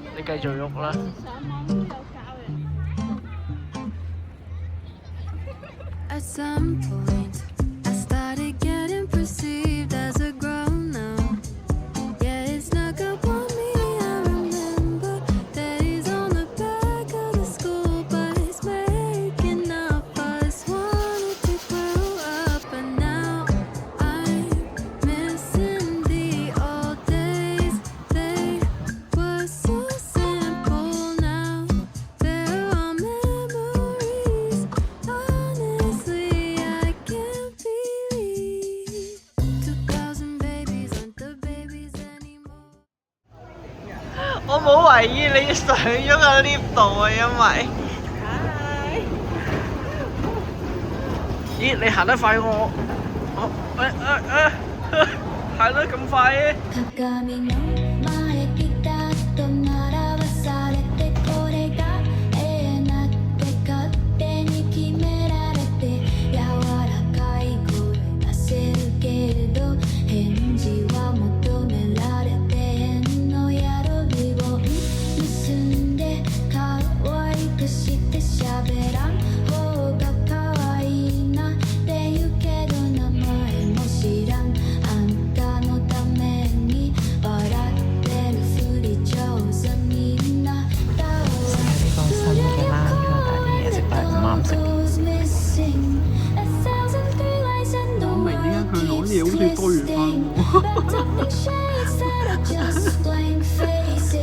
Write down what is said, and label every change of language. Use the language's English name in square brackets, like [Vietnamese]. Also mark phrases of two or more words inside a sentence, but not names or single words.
[Cantonese] 繼續喐啦。上網都有教人。 [English] At some point, I started getting perceived as a grown-up. Yeah, it snuck up on me. I remember that he's on the back of the school bus, making up us wanted to grow up, but now I'm missing the old days. They were so simple. Now they're all memories. Honestly, I can't believe 2000 babies aren't the babies anymore. [Cantonese] 我冇懷疑你上咗個 lift 度啊，因為咦，你行得快我行得咁快嘅？ [Japanese] 鏡の前ピタッと並ばされてこれがなんて勝手に決められて柔らかい声出せるけれど返事は求められて変のやろりを結んで可愛くして喋らん方が可愛いなって言うけど名前も知らんあんたのために笑ってるふり上手みんな倒 [Cantonese] 呢個新嘅冷場，但係啲嘢食都係唔啱食。我明點解佢攞嘢好似多元化